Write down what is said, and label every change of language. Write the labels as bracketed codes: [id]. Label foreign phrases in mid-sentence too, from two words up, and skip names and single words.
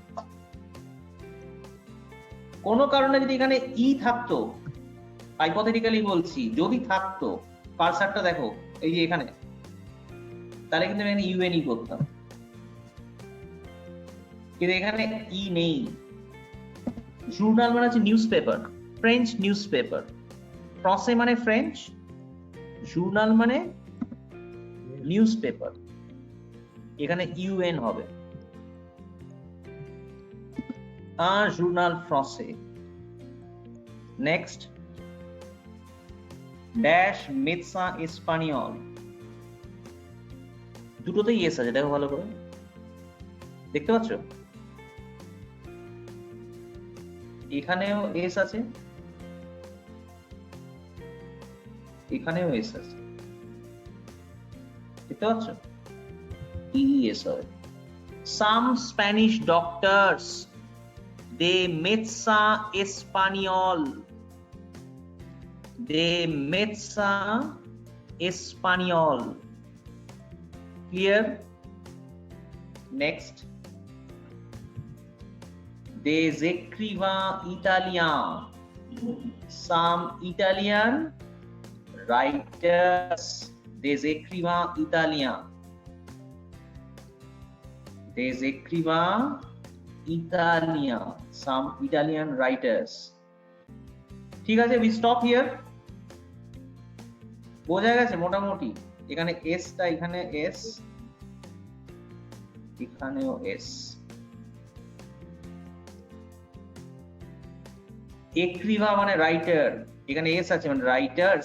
[bn] কোন কারণে যদি এখানে ই থাকতো, হাইপোথেটিক্যালি বলছি, যদি থাকতো, কারসারটা দেখো এই যে এখানে, তাহলে কিন্তু এখানে ইউএনই করতাম, কিন্তু এখানে ই নেই। জুর্নাল মানে হচ্ছে [en] news paper, French news paper. [bn] ফ্রান্সে মানে ফ্রেঞ্চ, জুর্নাল মানে [en] news paper, [bn] এখানে ইউএন হবে। [fr] un journal français. Next, dash médecin espagnol. [bn] দুটোতেই এস আছে, দেখো ভালো করে, দেখতে পাচ্ছ? এখানেও এস আছে, এখানেও এস আছে, দেখতে পাচ্ছ? ইএস হবে। [en] Some Spanish doctors, [fr] de médecin espagnol, de médecin espagnol. [en] Clear? Next, [fr] des écrivains italiens, [en] some Italian writers, [fr] des écrivains italiens, des écrivains Italian, [en] some Italian writers. [bn] ঠিক আছে, [en] we stop here. [bn] বোঝা গেছে মোটামুটি? এখানে এস টা, এখানে এস, এখানেও এস। এক্রিভা মানে রাইটার, এখানে এস আছে মানে রাইটার্স।